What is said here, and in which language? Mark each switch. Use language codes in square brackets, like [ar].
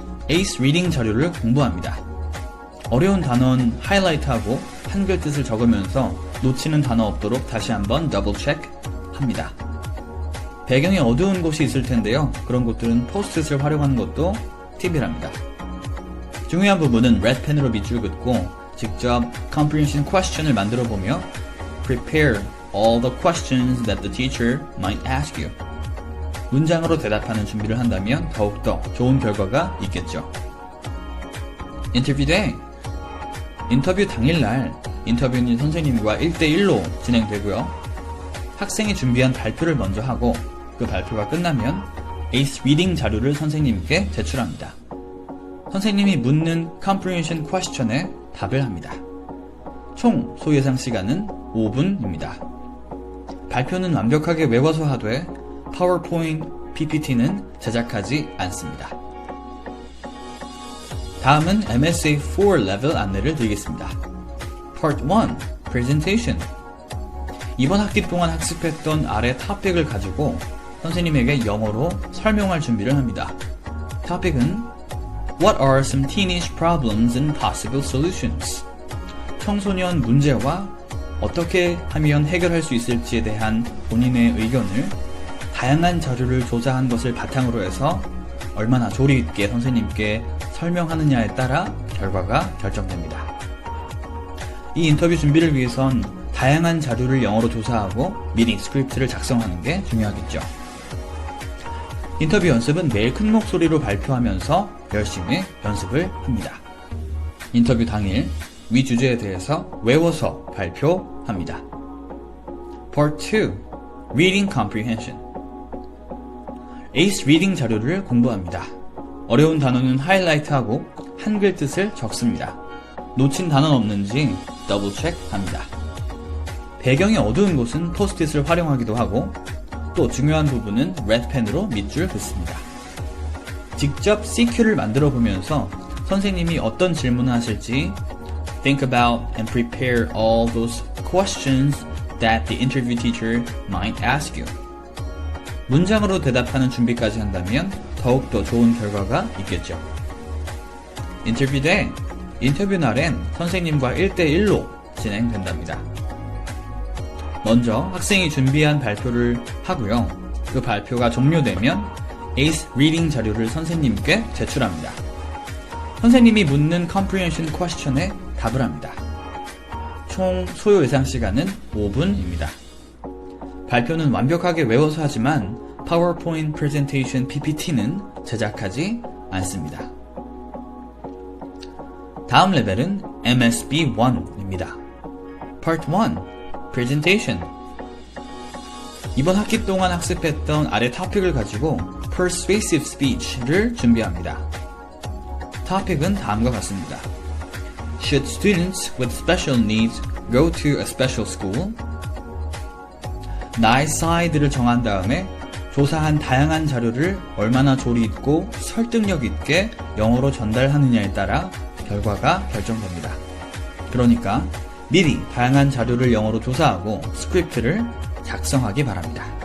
[ko] ACE 리딩 자료를 공부합니다. 어려운 단어는 하이라이트하고 한글 뜻을 적으면서 놓치는 단어 없도록 다시 한번 더블 체크 합니다. 배경이 어두운 곳이 있을 텐데요. 그런 곳들은 포스트잇을 활용하는 것도 팁이랍니다. 중요한 부분은 레드펜으로 밑줄 긋고 직접 comprehension question을 만들어 보며 [en] prepare all the questions that the teacher might ask you. [ko] 문장으로 대답하는 준비를 한다면 더욱더 좋은 결과가 있겠죠. 인터뷰 데이. 인터뷰 당일날 인터뷰는 선생님과 1대1로 진행되고요. 학생이 준비한 발표를 먼저 하고 그 발표가 끝나면 ACE 리딩 자료를 선생님께 제출합니다. 선생님이 묻는 comprehension question에 답을 합니다. 총 소예상 시간은 5분입니다. 발표는 완벽하게 외워서 하되 파워포인트 PPT는 제작하지 않습니다. 다음은 MSA4 레벨 안내를 드리겠습니다. [en] Part 1 Presentation. [ko] 이번 학기 동안 학습했던 아래 토픽을 가지고 선생님에게 영어로 설명할 준비를 합니다. 토픽은 [en] What are some teenage problems and possible solutions? [ko] 청소년 문제와 어떻게 하면 해결할 수 있을지에 대한 본인의 의견을 다양한 자료를 조사한 것을 바탕으로 해서 얼마나 조리 있게 선생님께 설명하느냐에 따라 결과가 결정됩니다. 이 인터뷰 준비를 위해선 다양한 자료를 영어로 조사하고 미리 스크립트를 작성하는 게 중요하겠죠. 인터뷰 연습은 매일 큰 목소리로 발표하면서 열심히 연습을 합니다. 인터뷰 당일 위 주제에 대해서 외워서 발표합니다. [en] Part 2 Reading Comprehension. [ko] ACE 리딩 자료를 공부합니다. 어려운 단어는 하이라이트하고 한글 뜻을 적습니다. 놓친 단어는 없는지 더블 체크합니다. 배경이 어두운 곳은 포스트잇을 활용하기도 하고 또 중요한 부분은 레드펜으로 밑줄 긋습니다. 직접 CQ를 만들어 보면서 선생님이 어떤 질문을 하실지 [en] think about and prepare all those questions that the interview teacher might ask you. [ko] 문장으로 대답하는 준비까지 한다면 더욱더 좋은 결과가 있겠죠. 인터뷰 데이. 인터뷰 날엔 선생님과 1대1로 진행된답니다. 먼저 학생이 준비한 발표를 하고요. 그 발표가 종료되면 ACE 리딩 자료를 선생님께 제출합니다. 선생님이 묻는 comprehension question에 답을 합니다. 총 소요 예상 시간은 5분입니다. 발표는 완벽하게 외워서 하지만 PowerPoint Presentation PPT는 제작하지 않습니다. 다음 레벨은 MSB1입니다. [en] Part 1 Presentation. [ko] 이번 학기 동안 학습했던 아래 토픽을 가지고 Persuasive Speech를 준비합니다. 토픽은 다음과 같습니다. [en] Should students with special needs go to a special school? [ko] 나의 사이드를 정한 다음에 조사한 다양한 자료를 얼마나 조리 있고 설득력 있게 영어로 전달하느냐에 따라 결과가 결정됩니다. 그러니까 미리 다양한 자료를 영어로 조사하고 스크립트를 작성하기 바랍니다.